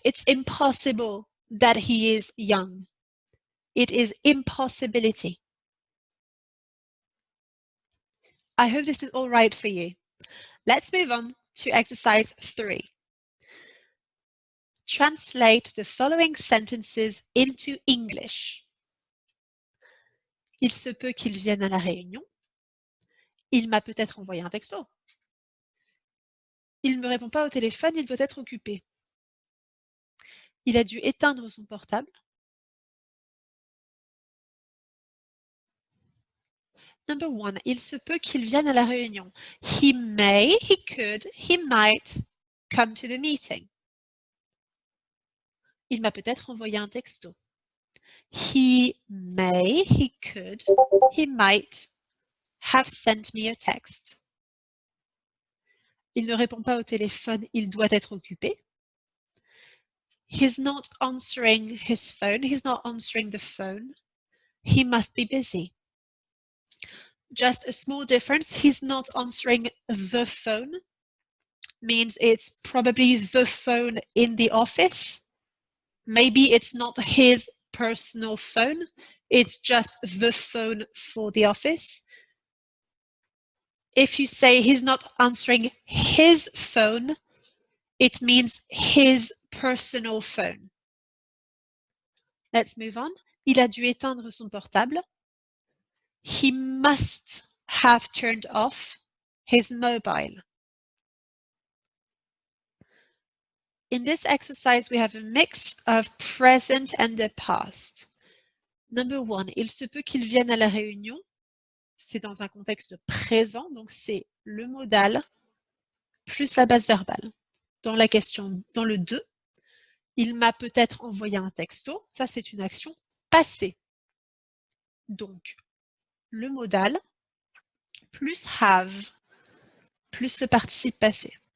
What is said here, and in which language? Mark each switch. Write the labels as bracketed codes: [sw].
[en] It's impossible that he is young. It is impossibility. I hope this is all right for you. Let's move on to exercise 3. Translate the following sentences into English. [fr] Il se peut qu'il vienne à la réunion. Il m'a peut-être envoyé un texto. Il ne me répond pas au téléphone, il doit être occupé. Il a dû éteindre son portable. [en] Number 1, [fr] il se peut qu'il vienne à la réunion. [en] He may, he could, he might come to the meeting. [fr] Il m'a peut-être envoyé un texto. [en] He may, he could, he might have sent me a text. [fr] Il ne répond pas au téléphone, il doit être occupé. [en] He's not answering his phone, he's not answering the phone. he must be busy. Just a small difference, he's not answering the phone, means it's probably the phone in the office. Maybe it's not his personal phone, it's just the phone for the office. If you say he's not answering his phone, it means his personal phone. Let's move on. [fr] Il a dû éteindre son portable. [en] He must have turned off his mobile. In this exercise, we have a mix of present and the past. Number one, [fr] il se peut qu'il vienne à la réunion. C'est dans un contexte présent, donc c'est le modal plus la base verbale. Dans la question, dans le 2, il m'a peut-être envoyé un texto. Ça, c'est une action passée. Donc, le modal plus have plus le participe passé.